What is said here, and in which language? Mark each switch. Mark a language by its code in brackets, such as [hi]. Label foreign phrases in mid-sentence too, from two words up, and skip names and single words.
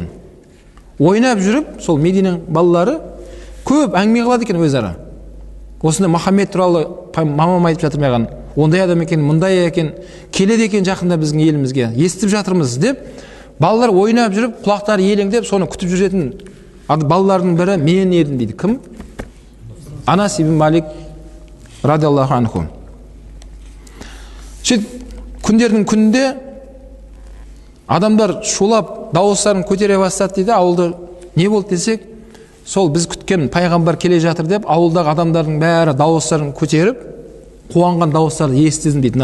[kk] Ойнап жүріп, сол Мединенің балалары көп әңгіме қылады екен өзара. Осында Мұхаммед туралы мамам айтып жатыр маған, ондай адам екен, мұндай екен, келеді екен жақында біздің елімізге, естіп жатырмыз деп, балалар ойнап жүріп, құлақтары елеңдеп, соны күтіп жүретін балалардың бірі мен едім дейді. Кім? Анас ибн Малик [ar] رضي الله عنه. [kk] Күндердің күнінде адамдар шулап дауыстарын көтере бастады дейді. Ауылда не болды десек, сол біз күткен пайғамбар келе жатыр деп, ауылдағы адамдардың бәрі дауыстарын көтеріп, қуанған дауыстарды естідім дейді.